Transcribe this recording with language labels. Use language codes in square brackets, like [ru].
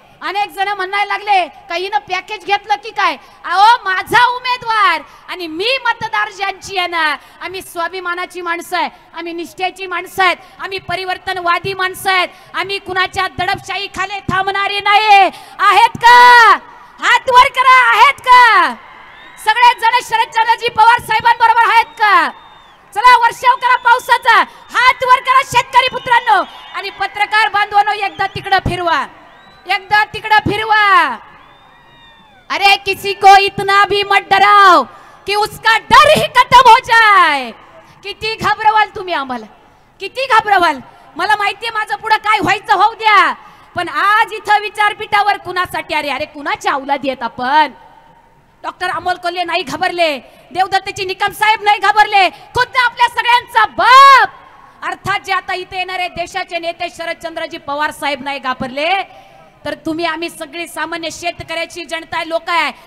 [mr] अनेक जण म्हणायला लागले काहीनं पॅकेज घेतलं की काय. अहो माझा उमेदवार आणि मी मतदार ज्यांची आहे ना, आम्ही स्वाभिमानाची माणसं आहे, आम्ही निष्ठेची माणसं आहेत, आम्ही परिवर्तनवादी माणसं आहेत, आम्ही कुणाच्या दडपशाही खाली थांबणारी नाही. आहेत का? हात वर करा. आहेत का? सगळे जण शरदचंद्रजी पवार साहेबांबरोबर आहेत का? चला वर्षाव करा पावसाचा, हात वर करा शेतकरी पुत्रांनो. आणि पत्रकार बांधवांनो एकदा तिकडं फिरवा, एकदा तिकडं फिरवा. [hi] अरे किसी को इतना भी मत डराओ कि उसका डर ही खत्म हो जाए. [mr] किती घाबरवाल तुम्ही आम्हाला, किती घाबरवाल. मला माहितीये माझं पुढे काय व्हायचं होऊ द्या, पण आज इथं विचारपीठावर कुणासाठी, अरे कुणाच्या औलादी आहेत आपण. डॉक्टर अमोल कोल्हे नाही घाबरले, देवदत्तची निकम साहेब नाही घाबरले, खुद्द आपल्या सगळ्यांचा बाप अर्थात जे आता इथे येणारे देशाचे नेते शरदचंद्रजी पवार साहेब नाही घाबरले, तर तुम्ही आम्ही सगळी सामान्य शेतकऱ्याची जनता लोक आहे.